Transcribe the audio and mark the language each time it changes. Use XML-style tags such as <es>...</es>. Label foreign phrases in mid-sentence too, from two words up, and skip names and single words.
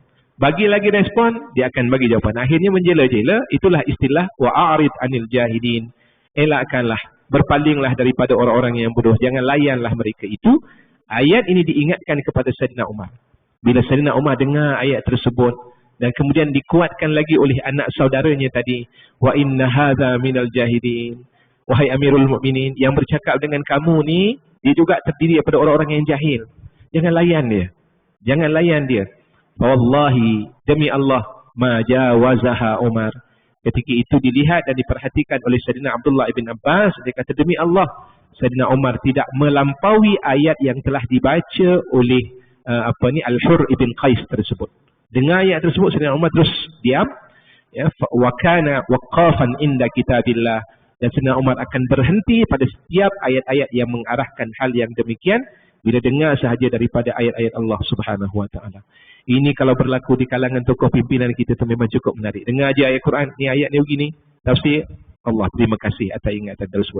<ms>Bagi lagi respon, dia akan bagi jawapan. Akhirnya menjela-jela, itulah istilah</ms> <ar>وأعرض عن الجاهلين.</ar> <ms>Elakkanlah, berpalinglah daripada orang-orang yang bodoh. Jangan layanlah mereka itu. Ayat ini diingatkan kepada Saidina Umar. Bila Saidina Umar dengar ayat tersebut, dan kemudian dikuatkan lagi oleh anak saudaranya tadi,</ms> <ar>وإن هذا من الجاهلين.</ar> <ms>Wahai Amirul Mukminin, yang bercakap dengan kamu ni, dia juga terdiri daripada orang-orang yang jahil. Jangan layan dia. Jangan layan dia. Wallahi, demi Allah,</ms> <ar>ما جاوزها</ar> <ms>Umar. Ketika itu dilihat dan diperhatikan oleh Saidina Abdullah ibn Abbas, dia kata, demi Allah, Saidina Umar tidak melampaui ayat yang telah dibaca oleh Al-Hur ibn Qais tersebut. Dengar ayat tersebut, Saidina Umar terus diam.</ms> <ar>وكان وقافا عند كتاب الله.</ar> <ms>Dan Saidina Umar akan berhenti pada setiap ayat-ayat yang mengarahkan hal yang demikian bila dengar sahaja daripada ayat-ayat Allah</ms> <ar>سبحانه وتعالى.</ar> <ms>Ini kalau berlaku di kalangan tokoh pimpinan kita tu memang cukup menarik. Dengar aja ayat Quran, ni ayat ni begini, tafsir, Allah terima kasih atas ingatan tersebut.</ms>